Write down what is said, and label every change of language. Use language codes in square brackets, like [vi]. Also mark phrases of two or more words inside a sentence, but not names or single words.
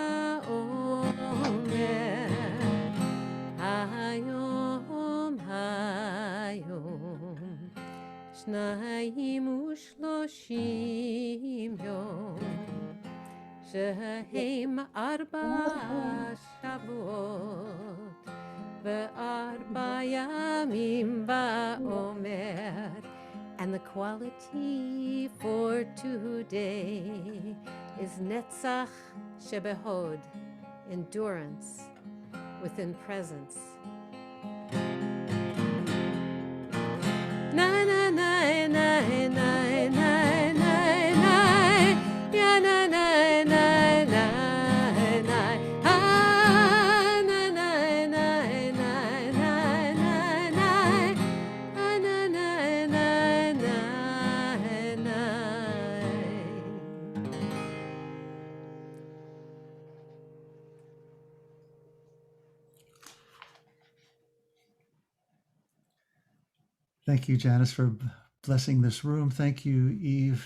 [he] העומר, היום, שניים ושלושים יום, שהם 4 שבועות ו4 ימים בעומר. [en] And the quality for today is [he] נצח שבהוד, [en] endurance within presence. Na na na na na na na na, ya na na na na na, ah na na na na na na na, ah na na na na na. thank you, Janice, for blessing this room. Thank you, Eve.